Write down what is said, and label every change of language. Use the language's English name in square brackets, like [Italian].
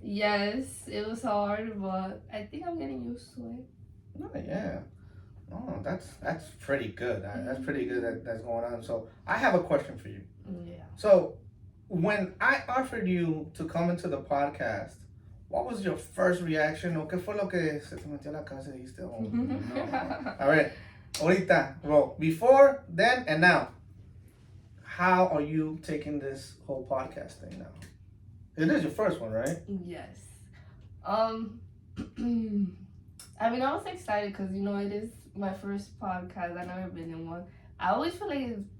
[English] Yes, it was hard, but I think I'm getting used to it. Oh, yeah. Oh, that's pretty good. That's pretty good that's going on. So I have a question for you. Yeah. So when I offered you to come into the podcast, what was your first reaction? [Spanish] ¿O qué fue lo que se te metió a la cabeza y dijiste, [English] oh, no. All right. Ahorita, bro. Before, then, and now. How are you taking this whole podcast thing now? It is your first one, right? Yes. I mean, I was excited because, you know, it is my first podcast. I've never been in one. I always feel like it's